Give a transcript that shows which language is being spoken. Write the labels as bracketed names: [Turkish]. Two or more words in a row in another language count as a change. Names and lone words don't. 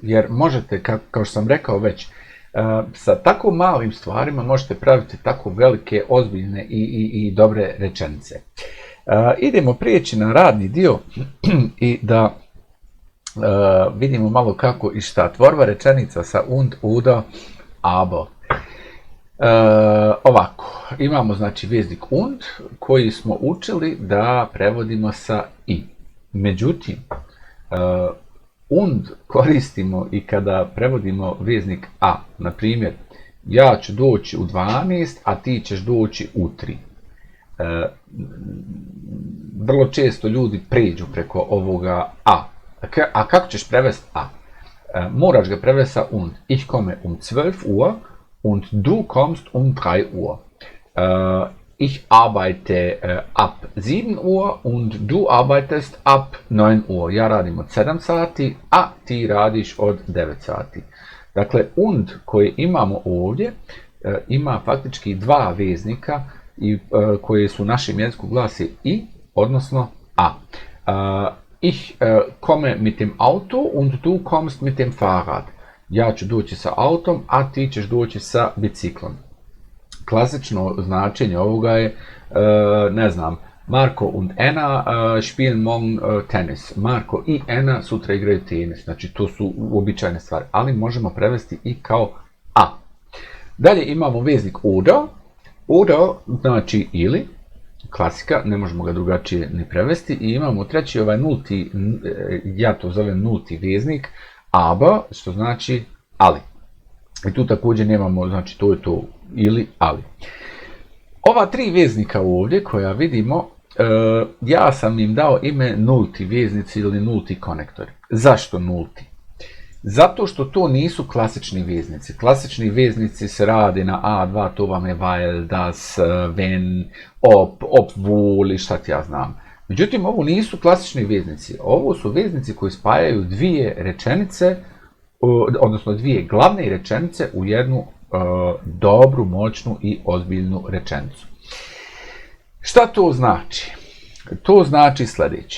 [Bosnian] Jer možete, kao što sam rekao već, sa tako malim stvarima možete praviti tako velike, ozbiljne i dobre rečenice. Idemo prijeći na radni dio i da vidimo malo kako i šta. Tvorba rečenica sa [German] und, oder, aber. [Bosnian] Ovako, imamo znači veznik und koji smo učili da prevodimo sa i. Međutim, und koristimo i kada prevodimo veznik a. Na primjer, ja ću doći u 12, a ti ćeš doći u 3. Vrlo često ljudi pređu preko ovoga a. A kako ćeš prevesti a? Moraš ga prevesti sa und. [German] Ich komme um 12 Uhr und du kommst um 3 Uhr. Ich arbeite ab 7 Uhr und du arbeitest ab 9 Uhr. [Bosnian] Ja radim od 7 sati, a ti radiš od 9 sati. Dakle, und koje imamo ovdje ima faktički dva veznika koje su u našem jeziku glasi i, odnosno a. [German] Ich komme mit dem Auto und du kommst mit dem Fahrrad. [Bosnian] Ja ću doći sa autom, a ti ćeš doći sa biciklom. Klasično značenje ovoga je, ne znam, [German] Marko und Anna spielen morgen tenis. [Bosnian] Marko i Anna sutra igraju tenis. Znači, to su uobičajene stvari, ali možemo prevesti i kao a. Dalje imamo veznik oder. Oder znači ili, klasika, ne možemo ga drugačije ni prevesti. I imamo treći nulti, ja to zovem nulti veznik, aber, što znači ali. I tu također nemamo, znači to je to ili ali. Ova tri veznika ovdje koja vidimo, ja sam im dao ime nulti veznici ili nulti konektori. Zašto nulti? Zato što to nisu klasični veznici. Klasični veznici se rade na A2, to vam je [German] weil, das, wenn, ob, obwohl [Bosnian] i šta ti ja znam. Međutim, ovo nisu klasični veznici. Ovo su veznici koji spajaju dvije rečenice, odnosno dvije glavne rečenice u jednu dobru, moćnu i ozbiljnu rečenicu. Šta to znači? To znači sljedeće.